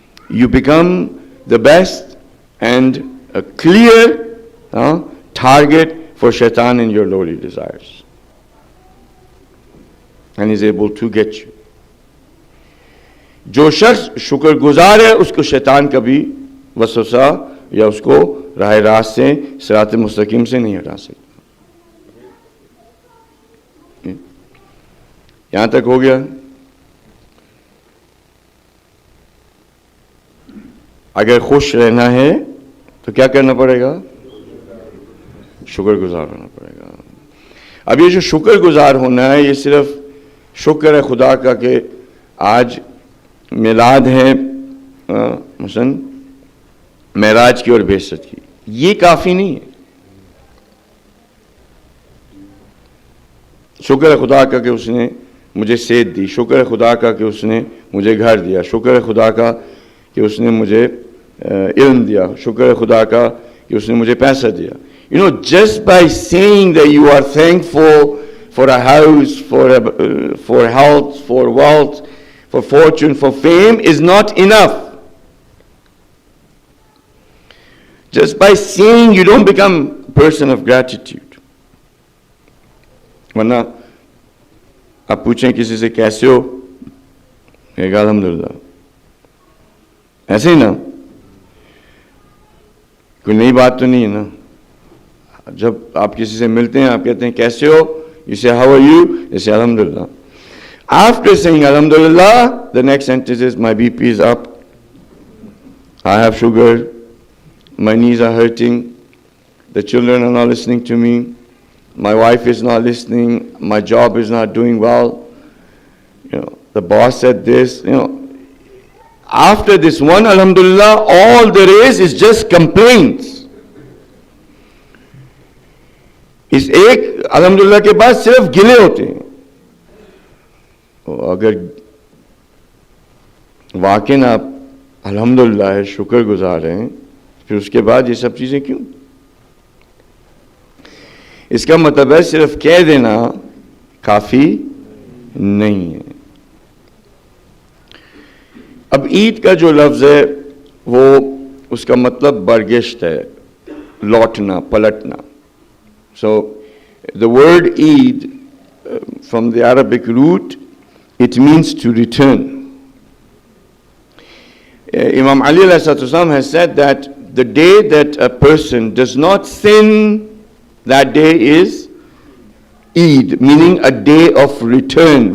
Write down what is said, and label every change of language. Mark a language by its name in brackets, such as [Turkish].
[English] You become the best and a clear target for shaitan and your lowly desires. And he's able to get you. [Urdu] جو شخص شکر گزار ہے اس کو شیطان کبھی وسوسہ یا اس کو راہ راست سے صراط مستقیم سے نہیں ہٹا سکتا. یہاں تک ہو گیا. اگر خوش رہنا ہے تو کیا کرنا پڑے گا؟ شکر گزار ہونا پڑے گا. اب یہ جو شکر گزار ہونا ہے, یہ صرف شکر ہے خدا کا کہ آج میلاد ہے مثلا معراج کی اور بعثت کی, یہ کافی نہیں ہے. شکر ہے خدا کا کہ اس نے مجھے صحت دی, شکر ہے خدا کا کہ اس نے مجھے گھر دیا, شکر ہے خدا کا کہ اس نے مجھے علم دیا, شکر ہے خدا کا کہ اس نے مجھے پیسہ دیا. [English] Just by saying that you are thankful for a house, for health, for wealth, for fortune, for fame is not enough. Just by saying, you don't become a person of gratitude. [Urdu] ورنہ آپ پوچھیں کسی سے کیسے ہو, کہے گا الحمدللہ. ایسے ہی نا, کوئی نئی بات تو نہیں ہے نا. جب آپ کسی سے ملتے ہیں آپ کہتے ہیں کیسے ہو, [English] you say how are you, you say alhamdulillah. After saying alhamdulillah, the next sentence is my BP is up, I have sugar, my knees are hurting, the children are not listening to me, my wife is not listening, my job is not doing well, the boss said this. After this one alhamdulillah, all there is just complaints. [Urdu] اس ایک الحمدللہ کے بعد صرف گلے ہوتے ہیں. اگر واقعی آپ الحمدللہ ہے, شکر گزار ہیں, پھر اس کے بعد یہ سب چیزیں کیوں؟ اس کا مطلب ہے صرف کہہ دینا کافی نہیں ہے. اب عید کا جو لفظ ہے وہ اس کا مطلب برگشت ہے, لوٹنا, پلٹنا. [English] So the word Eid from the Arabic root, it means to return. Imam Ali has said that the day that a person does not sin, that day is Eid, meaning a day of return.